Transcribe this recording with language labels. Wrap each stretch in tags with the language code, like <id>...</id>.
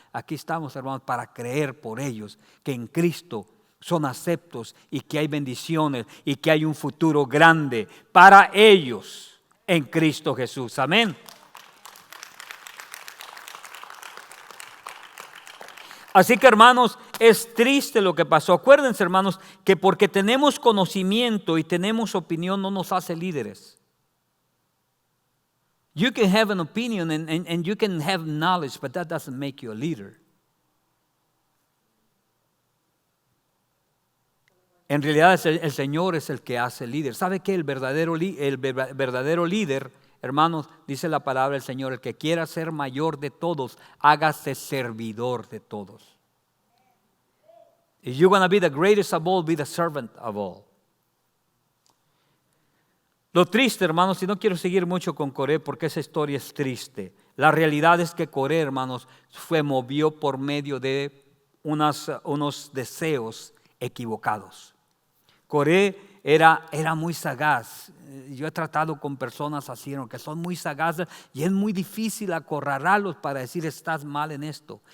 <es>Aquí estamos, hermanos, para creer por ellos que en Cristo son aceptos y que hay bendiciones y que hay un futuro grande para ellos en Cristo Jesús. Amén. Así que, hermanos, es triste lo que pasó. Acuérdense, hermanos, que porque tenemos conocimiento y tenemos opinión no nos hace líderes.</es> <en>You can have an opinion and you can have knowledge, but that doesn't make you a leader.</en> <es>En realidad el Señor es el que hace líder. ¿Sabe qué? El verdadero líder, hermanos, dice la palabra del Señor, el que quiera ser mayor de todos, hágase servidor de todos.</es> <en>If you're going to be the greatest of all, be the servant of all.</en> <es>Lo triste, hermanos, y no quiero seguir mucho con Coré porque esa historia es triste. La realidad es que Coré, hermanos, fue movido por medio de unos deseos equivocados. Coré era muy sagaz. Yo he tratado con personas así, que son muy sagaces y es muy difícil acorralarlos para decir estás mal en esto.</es>